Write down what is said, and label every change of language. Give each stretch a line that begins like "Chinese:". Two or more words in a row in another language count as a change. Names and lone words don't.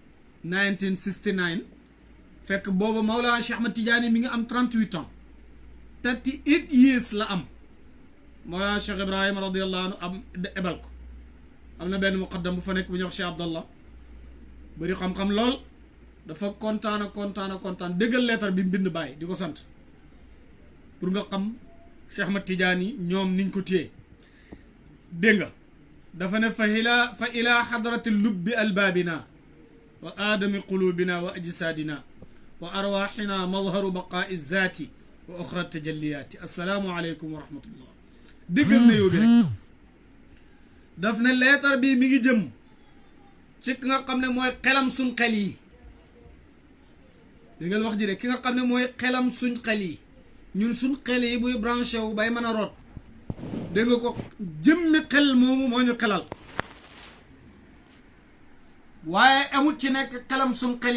Wolof: 1969 fekk booba Mawlana Cheikh Ahmed Tidiane mi ngi am 38 ans 38 years la am Mawlana Cheikh Ibrahima
Arabic: رضي الله عنه
Wolof: am ebal ko am na benn muqaddam bu fa nekk bu ñuy wax Cheikh Abdallah bari xam-xam lool dafa kontaan déggal leetar bi mbind bàyyi di ko sant
French: pour
Wolof: nga xam Cheikh Ahmed Tidiane yi ñoom niñ ko téye dégg nga dafa ne
Arabic: فإلى حضرة لب ألبابنا و آدمي قلوبنا و أجسادنا و أرواحنا مظهر بقاء ذاتي و أخرى تجليات السلام عليكم و رحمة الله
Wolof: déggal na yow bi rek daf ne leetar bi mi ngi jëm ci ki nga xam ne mooy xelam suñ xel yi déggal wax ji de ki nga xam ne mooy xelam suñ xel yi ñun suñ xel yi buy branché wu bay mën a root dégg nga ko jëmmi xel moomu moo ñu xelal waaye amut ci nekk xelam suñ xel